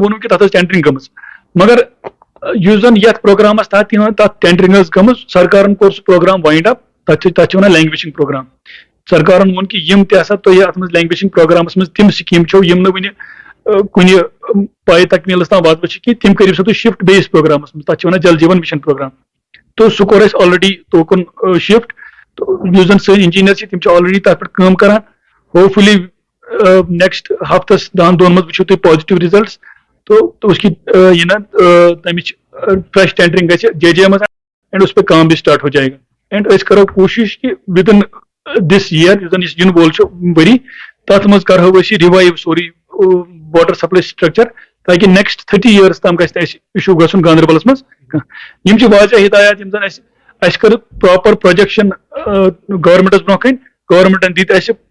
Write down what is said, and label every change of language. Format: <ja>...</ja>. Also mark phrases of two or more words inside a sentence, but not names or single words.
<ks>ووٚنوٕ کہِ تتھ ٲس ٹینڈرنگ گٔمٕژ مگر یُس زن یتھ پروگرامس تحت تتھ ٹینڈرنگ ٲس گٔمٕژ سرکارن کوٚر سُہ پروگرام</ks> <en>wind up</en> <ks>تتھ چھِ ونان</ks> <en>languishing program</en> <ks>سرکارن ووٚن کہِ یِم تہِ ہسا تۄہہِ اتھ منٛز</ks> <en>languishing programs</en> <ks>منٛز تِم سکیٖم چھو یِم نہٕ وُنہِ کُنہِ پایہِ تکمیٖلس تام واتمٕژ چھِ کینٛہہ تِم کٔرِو سا تُہۍ شفٹ بیٚیِس پروگرامس منٛز تتھ چھِ ونان جل جیون مشن پروگرام تہٕ سُہ کوٚر اَسہِ آلریڈی توکُن شفٹ تہٕ یُس زن سٲنۍ انجیٖنیر چھِ تِم چھِ آلریڈی تتھ پٮ۪ٹھ کٲم کران</ks> <en>hopefully next</en> <ks>ہفتس 10 دۄہن منٛز وٕچھِو تُہۍ</ks> <en>positive results</en> <ur>تو اس کی یہ نا</ur> <ks>تمچ</ks> <en>fresh tendering</en> <ks>گژھِ JJ منٛز اینڈ</ks> <ur>اس پہ کام بھی سٹارٹ ہو جائے گا</ur> <ks>اینڈ أسۍ کرو کوٗشش کہ</ks> <en>within this year</en> <ks>یُس زن یِنہٕ وول چھُ ؤری تتھ منٛز کرہو أسۍ یہِ رِوایو سورُے</ks> <en>water supply structure</en> <ks>تاکہ</ks> <en>next 30 years</en> <ks>تام گژھِ نہٕ اَسہِ اِشوٗ گژھُن گاندربلس منٛز کانٛہہ یِم چھِ واریاہ ہدایات یِم زن اَسہِ کٔر</ks> <en>proper projection</en> <ks>گورمنٹس برونٛہہ کَنہِ گورمنٹن دِتۍ اَسہِ</ks>